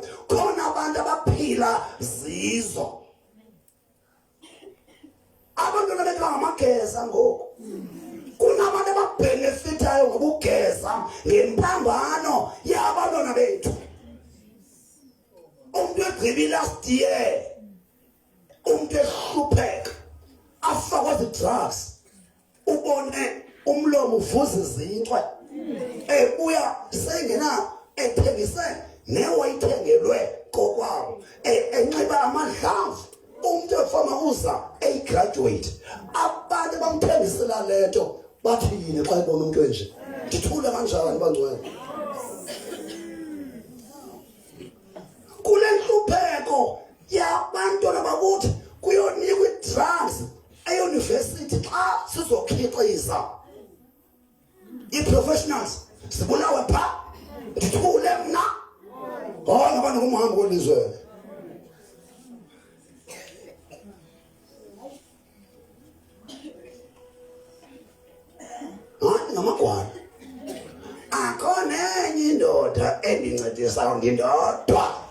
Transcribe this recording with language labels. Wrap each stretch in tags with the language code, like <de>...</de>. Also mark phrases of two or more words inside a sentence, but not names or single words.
<xh>Khona abantu abaphila zizo. Abantwana bethu bangamageza ngoku. Kunabantu ababhenefithayo ngobugeza ngempambano yabantwana bethu. Umuntu egqibi</xh> <en>last year.</en> <xh>Umuntu ehlupheka. Afakwa zi-drugs. Ubone umlomo uvuza izinhlwa. Ebuya sengena ethengise newayithengelwe kokwawo. Enxiba amadlavu. Umuntu efama uza graduate. Abantu bamthengisela lento bathi yini xa ibona umuntu enje. Ndithule kanjani bangcwele. Kule nhlupheko yabantwana bakuthi kuyonikwa i-drugs e-university xa sizokhiqiza i-professionals sibulawe pha. Ndithule mna. Hayi abantu kumhamba kwelizwe. Namagwana akhona enye indoda endincedisayo ngindodwa.</xh>